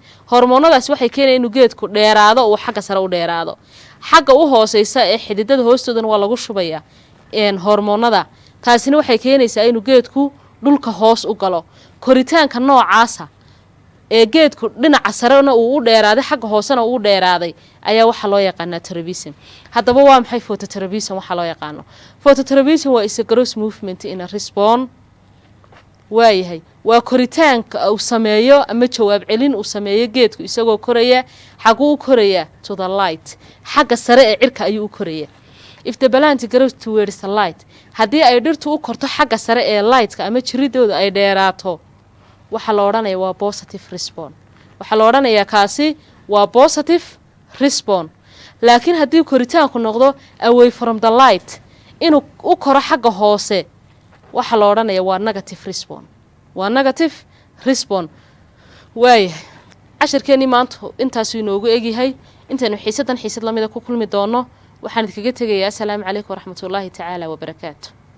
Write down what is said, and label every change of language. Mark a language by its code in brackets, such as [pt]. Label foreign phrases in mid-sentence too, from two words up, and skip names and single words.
[so] hormoonadaas waxay keenayaan inuu geedku dheeraado oo xagga sare u dheeraado xagga u hooseysa ee xididada hoostoodana waa lagu shubaya hormoonada. taasina waxay keenaysaa inuu geedku dhulka hoos u galo. koritaanka noocaasa ee geedku dhinaca sarena uu u dheeraaday xagga hoosena uu u dheeraaday ayaa waxa loo yaqaanaa tropism. hadaba waa maxay phototropism? waxa loo yaqaano phototropism waa [en] is a growth movement in a response. [so] waayahay waa koritaanka uu sameeyo ama jawaab celin uu sameeyo geedku isagoo koraya xaguu u koraya [en] to the light [so] xagga sare ee cirka ayuu u koraya. [en] if the plant grows towards the light [so] haddii ay dhirtu u korto xagga sare ee lightka ama jiridooda ay dheeraato waxaa la odhanayaa waa [en] positive response. [so] waxaa la odhanayaa kaasi waa [en] positive response. [so] laakiin haddii koritaanku noqdo [en] away from the light [so] inuu u koro xagga hoose waxaa la odhanayaa waa [en] negative response. [so] waayahay cashirkeennii maanta intaasuu inoogu egyahay. intaynu xiisad lamida ku kulmi doono waxaan idinkaga tegayaa [ar] السلام عليكم ورحمة الله تعالى وبركاته.